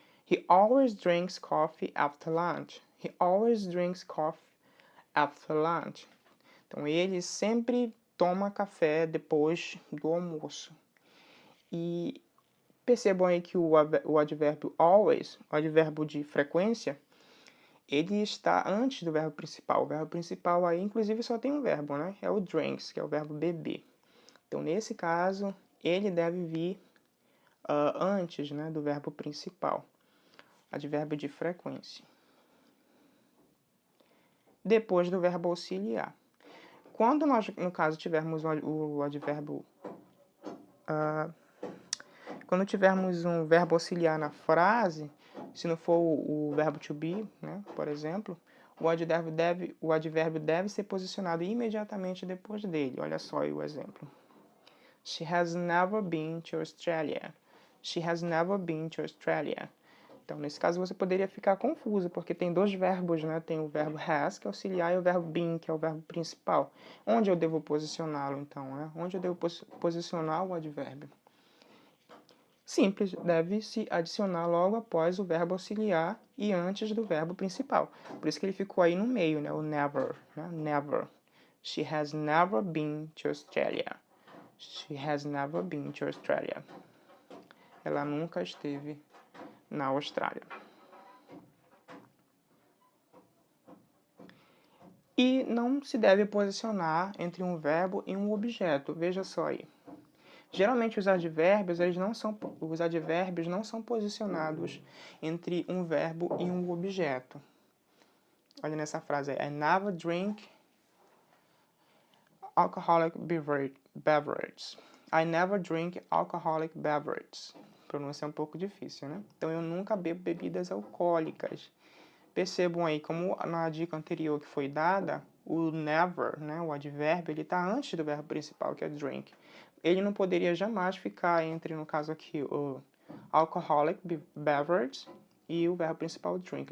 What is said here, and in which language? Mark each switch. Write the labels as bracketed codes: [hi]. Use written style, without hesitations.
[en] He always drinks coffee after lunch. He always drinks coffee after lunch. [pt] Então, ele sempre toma café depois do almoço. E percebam aí que o advérbio always, o advérbio de frequência, ele está antes do verbo principal. O verbo principal aí, inclusive, só tem um verbo, né? É o drinks, que é o verbo beber. Então, nesse caso, ele deve vir antes, né, do verbo principal. Advérbio de frequência. Depois do verbo auxiliar. Quando nós, no caso, tivermos o advérbio... quando tivermos um verbo auxiliar na frase, se não for o verbo to be, né, por exemplo, o advérbio deve ser posicionado imediatamente depois dele. Olha só aí o exemplo. [en] She has never been to Australia. She has never been to Australia. [pt] Então, nesse caso, você poderia ficar confuso, porque tem dois verbos, né? Tem o verbo has, que é auxiliar, e o verbo been, que é o verbo principal. Onde eu devo posicioná-lo, então, né? Onde eu devo posicionar o advérbio? Simples, deve-se adicionar logo após o verbo auxiliar e antes do verbo principal. Por isso que ele ficou aí no meio, né? O never, né? [en] Never. She has never been to Australia. She has never been to Australia. [pt] Ela nunca esteve na Austrália. E não se deve posicionar entre um verbo e um objeto. Veja só aí. Geralmente os advérbios não são posicionados entre um verbo e um objeto. Olha nessa frase aí. [en] I never drink alcoholic beverages. I never drink alcoholic beverages. [pt] A pronúncia é um pouco difícil, né? Então eu nunca bebo bebidas alcoólicas. Percebam aí, como na dica anterior que foi dada, o never, né, o advérbio, ele está antes do verbo principal, que é drink. Ele não poderia jamais ficar entre, no caso aqui, o alcoholic beverage e o verbo principal drink.